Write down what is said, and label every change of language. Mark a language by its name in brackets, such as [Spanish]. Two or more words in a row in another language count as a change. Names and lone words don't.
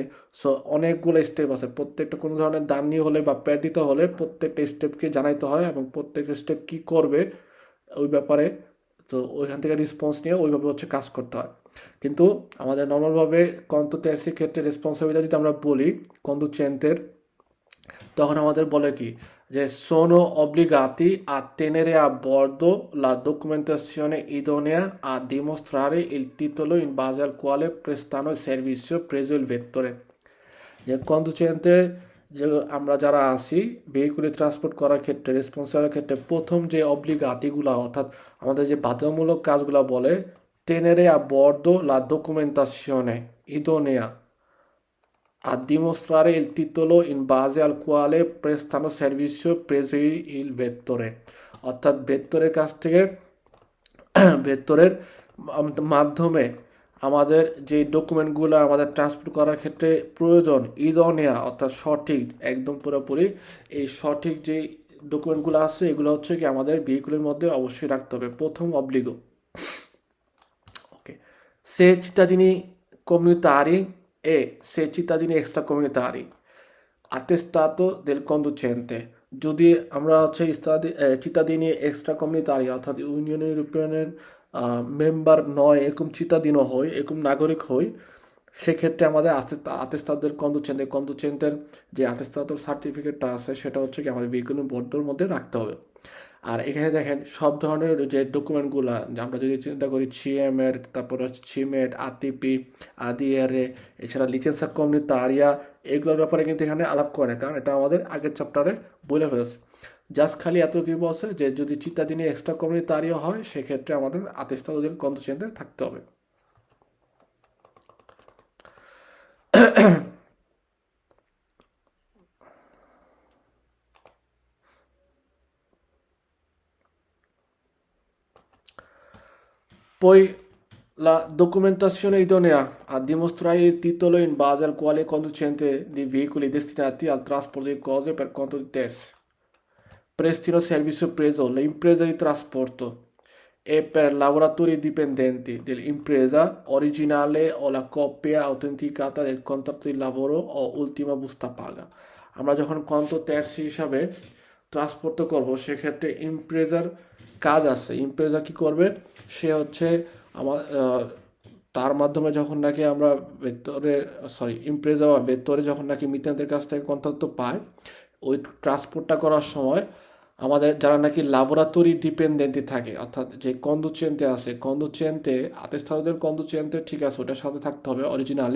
[Bangla] সো অনেকগুলো স্টেপ আছে, প্রত্যেকটা কোনো ধরনের দানি হলে বা প্যাড দিতে হলে প্রত্যেকটা স্টেপকে জানাইতে হয় এবং প্রত্যেকটা স্টেপ কী করবে ওই ব্যাপারে, তো ওইখান থেকে রেসপন্স নিয়ে ওইভাবে হচ্ছে কাজ করতে হয়। কিন্তু আমাদের নর্মালভাবে কন্ত্রোত্যার্সির ক্ষেত্রে রেসপন্সিবিলিটি যদি আমরা বলি কন্ডুচেন্টের, তখন আমাদের বলে কি যে [Italian] sono obbligati a tenere a bordo la documentazione idonea a dimostrare il titolo in base al quale prestano il servizio preso il vettore। [Bangla] যে কন্ডুচেন্টে যে আমরা যারা আছি ভেহিকুলি ট্রান্সপোর্ট করার ক্ষেত্রে রেসপন্সিবলের ক্ষেত্রে প্রথম যে অব্লিগাতিগুলো, অর্থাৎ আমাদের যে বাধ্যতামূলক কাজগুলো বলে [Italian] tenere a bordo la documentazione idonea a dimostrare il titolo in base al quale prestano servizio preso il vettore, [Bangla] অর্থাৎ ভেত্তরের কাছ থেকে ভেত্তরের মাধ্যমে আমাদের যে ডকুমেন্টগুলো আমাদের ট্রান্সপোর্ট করার ক্ষেত্রে প্রয়োজন ইদনেয়া, অর্থাৎ সঠিক একদম পুরোপুরি এই সঠিক যে ডকুমেন্টগুলো আছে এগুলো হচ্ছে কি আমাদের ভেহিকুলের মধ্যে অবশ্যই রাখতে হবে, প্রথম অব্লিগো। [Italian] ওকে, সে cittadini comunitari e se cittadini extracomunitari attestato del conducente। [Bangla] যদি আমরা হচ্ছে [Italian] cittadini extra comunitari [Bangla] অর্থাৎ ইউনিয়ন ইউরোপিয়ানের মেম্বার নয় এরকম চিতাদিনও হই, এরকম নাগরিক হই, সেক্ষেত্রে আমাদের আতেস্তাদের কন্ডুচেন্টের যে আতেস্তাদর সার্টিফিকেটটা আছে সেটা হচ্ছে কি আমাদের বিভিন্ন বোর্ডের মধ্যে রাখতে হবে। আর এখানে দেখেন সব ধরনের যে ডকুমেন্টগুলো আমরা যদি চিন্তা করি সিএমের, তারপর হচ্ছে সিমেট, আতিপি, আদিয়ারে, এছাড়া লিচেন্সা কমিউনিটারিয়া, এগুলোর ব্যাপারে কিন্তু এখানে আলাপ করে না, কারণ এটা আমাদের আগের চ্যাপ্টারে বলে ফেলেছে। জাস্ট খালি এত কি বলছে যে যদি [Italian] cittadini extra comunitario [Bangla] হয় সেক্ষেত্রে আমাদের আতেস্তাদের কন্ডিশনে থাকতে হবে। [Italian] Poi la documentazione idonea a dimostrare il titolo in base al quale il conducente di veicoli destinati al trasporto di cose per conto di terzi prestino servizio preso le imprese di trasporto e per lavoratori dipendenti dell'impresa originale o la copia autenticata del contratto di lavoro o ultima busta paga। [Bangla] আমরা যখন কন্ট terzi হিসাবে ট্রান্সপোর্ট করব সেক্ষেত্রে ইমপ্রেজার কাজ আছে, ইমপ্রেজার কি করবে, সে হচ্ছে আমার তার মাধ্যমে যখন নাকি আমরা ইমপ্রেজা বা ভেতরে যখন নাকি মিতানদের কাছ থেকে কন্ট্রাক্ট পায়, ওই ট্রান্সপোর্টটা করার সময় আমাদের যারা নাকি ল্যাবরেটরি ডিপেন্ডেন্টই থাকে, অর্থাৎ যে কন্ডুচেন্টে আছে, কন্ডুচেন্টে আতেস্তাদের কন্ডুচেন্টে ঠিক আছে ওটার সাথে থাকতে হবে অরিজিনালে।